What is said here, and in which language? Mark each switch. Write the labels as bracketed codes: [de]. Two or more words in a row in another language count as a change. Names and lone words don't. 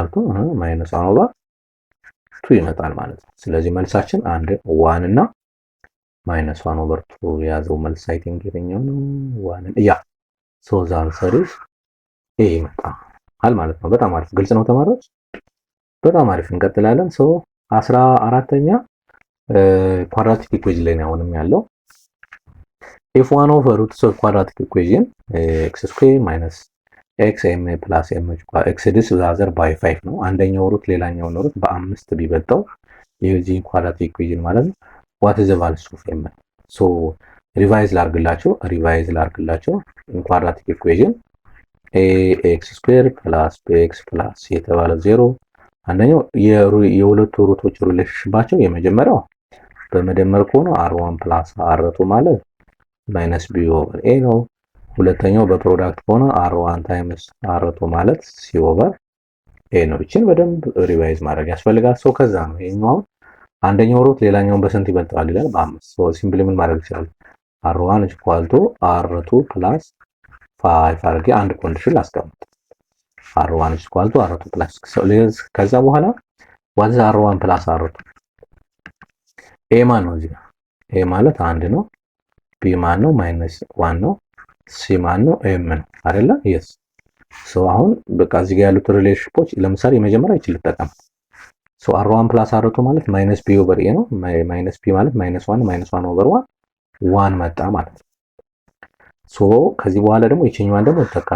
[en] two minus 1 over 2 [am] ይመጣል ማለት ነው። ስለዚህ መልሳችን 1 እና [en] minus 1 over 2 [am] የያዘው መልስ [en] I think [am] የትኛው ነው 1 ያ [en] so the answer is A [am] ይመጣል ማለት ነው። በጣም አሪፍ ግልጽ ነው ተማሪዎች፣ በጣም አሪፍ እንቀጥላለን። ሶ 14ኛ [en] quadratic equation [am] ላይ ነው አሁንም ያለው [en] if one of roots of quadratic equation x square minus xm plus m exceeds the other by 5 ነው። [am] አንደኛው ሩት ሌላኛው ሩት በ5 ቢበልጠው የዚህ [en] quadratic equation [am] ማለት ነው [en] what is the value of m so [am] ሪቫይዝ ላርግላችሁ [en] quadratic equation ax square plus bx plus [am] የተባለ 0 አንደኛው የሁለቱ ሩቶች ሪሌሽንሺፓቸው የመጀመሪያው በመደመር ከሆነ [en] r1 plus [am] r2 ማለት [en] minus b over a [am] ነው። ሁለተኛው በፕሮዳክት ከሆነ [en] r1 times r2 [am] ማለት [en] c over a [am] ነው። እቺን በደንብ ሪቫይዝ ማድረግ ያስፈልጋል። ሶ ከዛ ነው ይሄኛው አንደኛው ሩት ሌላኛውን በስንት ይበልጣል ይላል በ5 ሶ ሲምፕሊ ምን ማድረግ ይችላል [en] r1 r2 plus 5 [am] አድርጌ አንድ ኮንዲሽን ላስቀምጥ [en] r1 r2 plus [am] ከዛ በኋላ [en] what is r1 plus r2 [am] a ማን ነው እዚህ a ማለት 1 ነው b ማን ነው -1 ነው c ማን ነው m ነው አይደለ yes ሶ አሁን በቃ እዚህ ጋር ያሉት ሪሌሽንሺፖች ለምሳሌ የመጀመሪያ ይችል ተጠቀም ሶ [en] r1 plus r2 [am] ማለት [en] -b over a [am] ነው -b ማለት [en] -1 over 1 [am] መጣ ማለት ነው። ሶ ከዚህ በኋላ ደግሞ ይችኛዋን ደግሞ ተካት